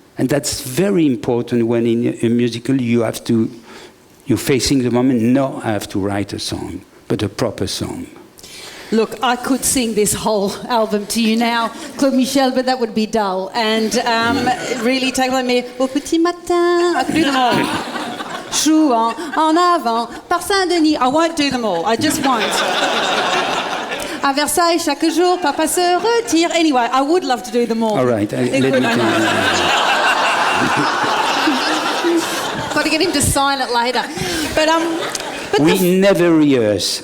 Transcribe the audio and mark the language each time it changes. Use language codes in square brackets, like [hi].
[en] And that's very important when in a musical you're facing the moment, no, I have to write a song, but a proper song. Look, I could sing this whole album to you now, Claude-Michel, but that would be dull. And really take like me, [fr] au petit matin, [en] I could do them all. [fr] Chouan, en avant, par Saint-Denis. [en] I won't do them all, I just won't. [fr] À Versailles, chaque jour, papa se retire. [en] Anyway, I would love to do them all. All right, let me tell you. Got to get him to sign it later. But we never rehearse.